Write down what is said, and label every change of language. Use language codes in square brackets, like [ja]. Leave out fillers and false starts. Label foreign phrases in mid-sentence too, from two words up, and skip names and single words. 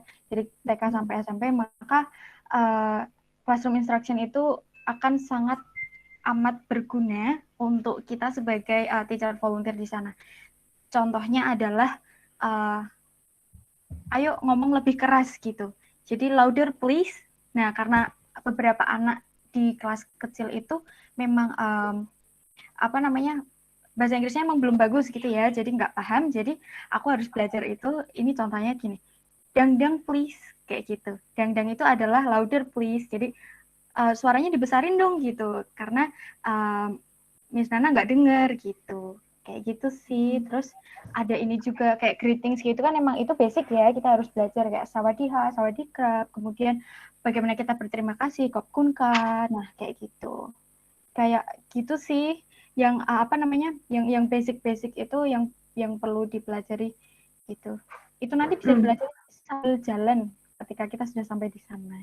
[id] Jadi TK sampai SMP, maka [en] classroom instruction [id] itu akan sangat amat berguna untuk kita sebagai [en] teacher volunteer [id] di sana. Contohnya adalah ayo ngomong lebih keras gitu. Jadi [en] louder please. [id] Nah, karena beberapa anak di kelas kecil itu memang bahasa Inggrisnya emang belum bagus gitu ya, jadi nggak paham. Jadi aku harus belajar itu. Ini contohnya gini, dang please, kayak gitu. Dang itu adalah [en] louder please. [id] Jadi suaranya dibesarin dong gitu, karena Miss Nana nggak dengar gitu. Kayak gitu sih. Terus ada ini juga kayak greetings gitu kan, emang itu basic ya, kita harus belajar kayak [th] สวัสดีค่ะ สวัสดีครับ, [id] kemudian bagaimana kita berterima kasih, kopkunka, nah kayak gitu. Kayak gitu sih yang yang basic itu yang perlu dipelajari gitu. Itu nanti bisa belajar sambil jalan ketika kita sudah sampai di sana.